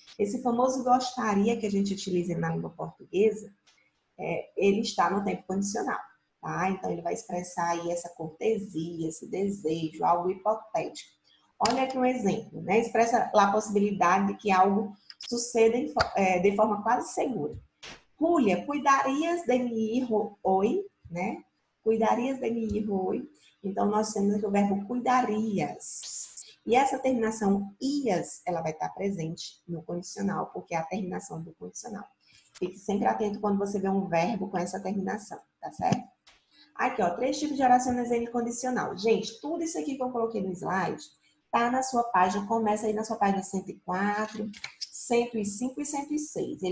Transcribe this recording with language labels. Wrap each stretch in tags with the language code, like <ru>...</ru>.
<pt>Esse famoso gostaria que a gente utiliza na língua portuguesa, ele está no tempo condicional, tá? Então, ele vai expressar aí essa cortesia, esse desejo, algo hipotético. Olha aqui um exemplo, né? Expressa lá a possibilidade de que algo suceda de forma quase segura.</pt> <es>Julia, cuidarias de mi hijo hoy, né? Cuidarias de mi hijo hoy.</es> <pt>Então, nós temos aqui o verbo cuidarias. E essa terminação ias, ela vai estar presente no condicional, porque é a terminação do condicional. Fique sempre atento quando você vê um verbo com essa terminação, tá certo? Aqui, ó, 3 tipos de orações em condicional. Gente, tudo isso aqui que eu coloquei no slide tá na sua página, começa aí na sua página 104, 105 e 106.</pt>